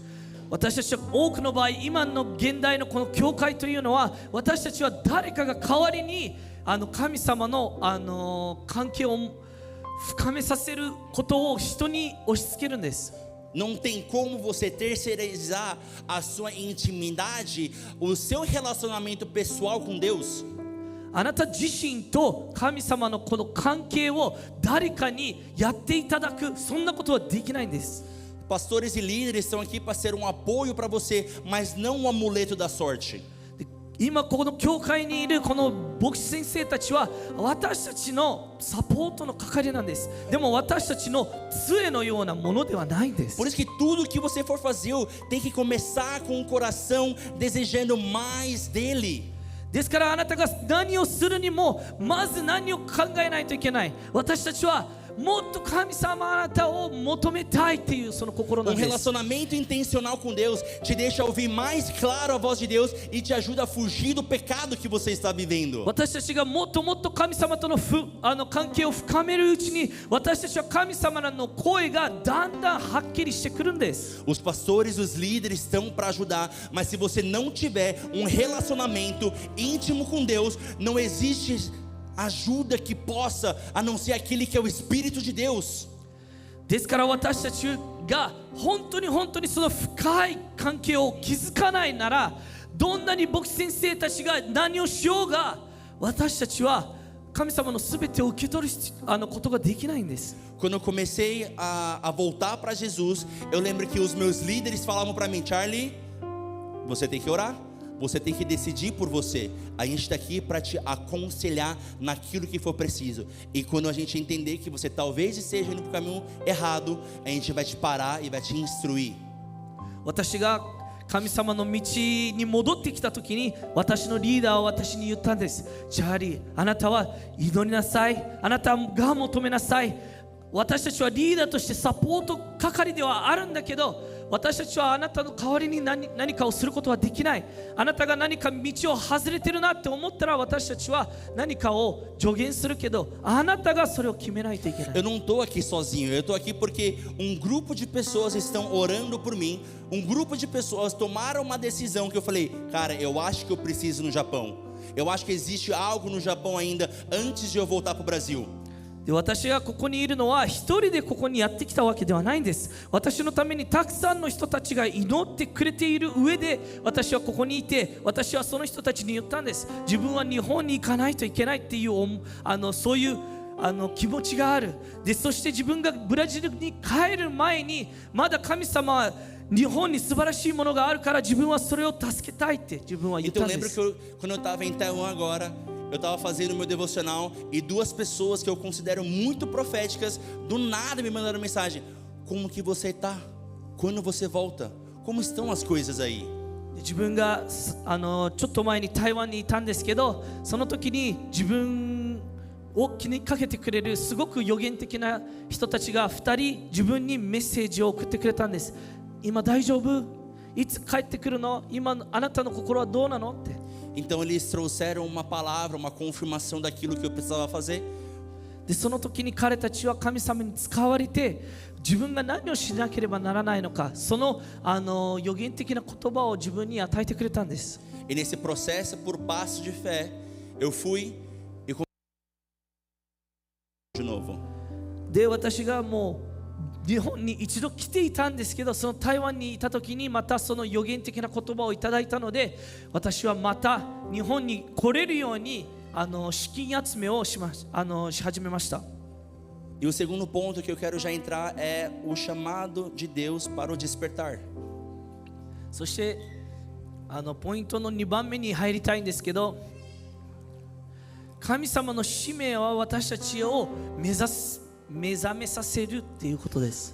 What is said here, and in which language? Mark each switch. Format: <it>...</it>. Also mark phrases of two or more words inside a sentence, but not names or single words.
<ja>私たちは多くの場合、今の現代のこの教会というのは、私たちは誰かが代わりに神様の関係を深めさせることを人に押し付けるんです。</ja> <pt>Não tem como você terceirizar a sua intimidade, o seu relacionamento pessoal com Deus.</pt> <ja>あなた自身と神様のこの関係を誰かにやっていただく、そんなことはできないんです。</ja> <pt>Pastores e líderes estão aqui para ser um apoio para você, mas não um amuleto da sorte.</pt> <ja>今この教会にいるこの牧師先生たちは私たちのサポートの係なんです。でも私たちの杖のようなものではないんです。</ja> <pt>Por isso que tudo que você for fazer tem que começar com o coração desejando mais dele.</pt> <ja>ですからあなたが何をするにもまず何を考えないといけない。私たちはもっと神様あなたを求めたいっていうその心なんです。</ja> <pt>Relacionamento intencional com Deus te deixa ouvir mais claro a voz de Deus e te ajuda a fugir do pecado que você está vivendo.</pt> <ja>私たちがもっともっと神様との関係を深めるうちに私たちは神様の声がだんだんはっきりしてくるんです。</ja> <pt>Os pastores, os líderes estão para ajudar, mas se você não tiver um relacionamento íntimo com Deus, não existe ajuda que possa, a não ser aquele que é o Espírito de Deus.</pt> <ja>ですから私たちが本当にその深い関係を築かないなら、どんなに牧師先生たちが何をしようが、私たちは神様のすべてを受け取ることができないんです。</ja> <pt>Quando eu comecei a voltar para Jesus, eu lembro que os meus líderes falavam para mim: Charlie, você tem que orar. Você tem que decidir por você. A gente está aqui para te aconselhar naquilo que for preciso. E quando a gente entender que você talvez esteja indo para o caminho errado, a gente vai te parar e vai te instruir.</pt> <ja>私が神様の道に戻ってきた時に私のリーダーは私に言ったんです。チャーリー、あなたは祈りなさい。あなたが求めなさい。私たちはリーダーとしてサポート係ではあるんだけど、私たちはあなたの代わりに何かをすることはできない。あなたが何か道を外れてるなって思ったら私たちは何かを助言するけど、あなたがそれを決めないといけない。</ja> <pt>Eu não estou aqui sozinho, eu estou aqui porque um grupo de pessoas estão orando por mim. Um grupo de pessoas tomaram uma decisão que eu falei: cara, eu acho que eu preciso ir no Japão. Eu acho que existe algo no Japão ainda antes de eu voltar para o Brasil.</pt> <ja>で私がここにいるのは一人でここにやってきたわけではないんです。私のためにたくさんの人たちが祈ってくれている上で私はここにいて、私はその人たちに言ったんです。自分は日本に行かないといけないっていうそういう気持ちがある。でそして自分がブラジルに帰る前にまだ神様は日本に素晴らしいものがあるから自分はそれを助けたいって自分は言った</ja> <pt>Então ん eu</pt> <ja>で</ja> <pt>lembro</pt> <ja>す。</ja> <pt>que quando eu estava em Taiwan agora, eu estava fazendo meu devocional e duas pessoas que eu considero muito proféticas do nada me mandaram mensagem: como que você está? Quando você volta? Como estão as coisas aí?</pt> <ja>自分がちょっと前に台湾にいたんですけど、その時に自分を気にかけてくれるすごく予言的な人たちが2人自分にメッセージを送ってくれたんです。今大丈夫？いつ帰ってくるの？今あなたの心はどうなのって。</ja> <pt>Então eles trouxeram uma palavra, uma confirmação daquilo que eu precisava fazer.</pt> <ja>でその時に彼たちは神様に使われて自分が何をしなければならないのか、その予言的な言葉を自分に与えてくれたんです。</ja> <pt>E nesse processo, por passo de fé, eu fui e comecei de novo.</pt> <ja>で私がもう日本に一度来ていたんですけど、その台湾にいた時にまたその予言的な言葉をいただいたので、私はまた日本に来れるように資金集めをし始めました。</ja> <pt>E o segundo ponto que eu quero já entrar é o chamado de Deus para o despertar.</pt> <ja>そしてポイントの2番目に入りたいんですけど、神様の使命は私たちを目覚めさせるっていうことです。</ja>